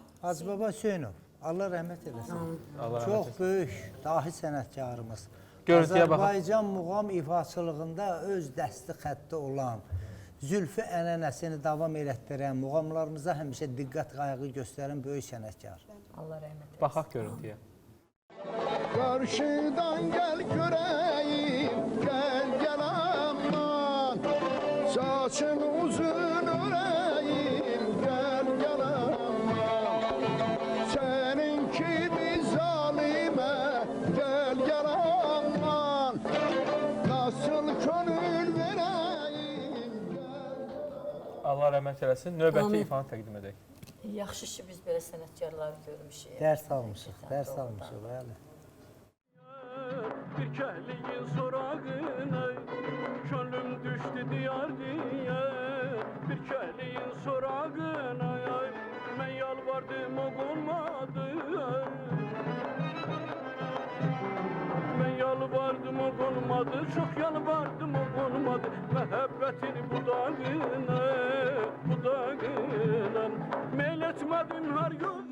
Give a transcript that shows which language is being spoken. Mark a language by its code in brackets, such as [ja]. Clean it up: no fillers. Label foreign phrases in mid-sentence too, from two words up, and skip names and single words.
[az] Hacı Baba Hüseynov, Allah rəhmət eləsin. Allah rəhmət Çox etsin. böyük dahi sənətkarımız. Görüntüyə baxaq. Azərbaycan muğam ifaçılığında öz dəsti xətti olan, zülfü ənənəsini davam elətdirən, muğamlarımıza həmişə diqqət qayğı göstərən böyük sənətkar. Allah rəhmət eylesin. Baxaq görüntüyə. [tr] Karşıdan gel göreyim, gel aman. Saçın uzun öreyim, gel aman. Seninki bir zalime, gel aman. Nasıl gönül vereyim, [az] Allah rəhmət eləsin. Növbəti ifanı təqdim edək. Yaxşı ki biz belə sənətkarları görmüşük. Dərs almışıq, bəli. Bir kəhliyin sorağına Könlüm düşdü diyar diye Bir kəhliyin sorağına Mən yalvardım o olmadı Mən yalvardım o olmadı Çox yalvardım o olmadı Məhəbbətin budağına Meyl etmədim hər yolda